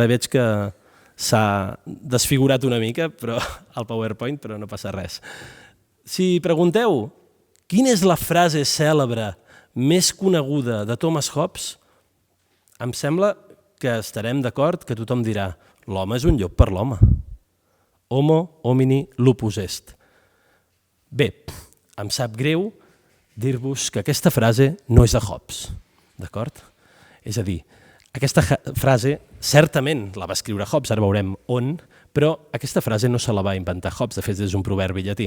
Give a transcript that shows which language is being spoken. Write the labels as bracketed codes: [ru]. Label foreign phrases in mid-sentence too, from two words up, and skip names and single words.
[ca] Ara veig que s'ha desfigurat una mica al PowerPoint, però no passa res. Si pregunteu quina és la frase cèlebre més coneguda de Thomas Hobbes, em sembla que estarem d'acord que tothom dirà l'home és un llop per l'home. [la] Homo homini lupus est. [ca] Bé, em sap greu dir-vos que aquesta frase no és de Hobbes, d'acord? És a dir, aquesta frase certament la va escriure Hobbes, ara veurem on, però aquesta frase no se la va inventar Hobbes, de fet és un proverbi llatí.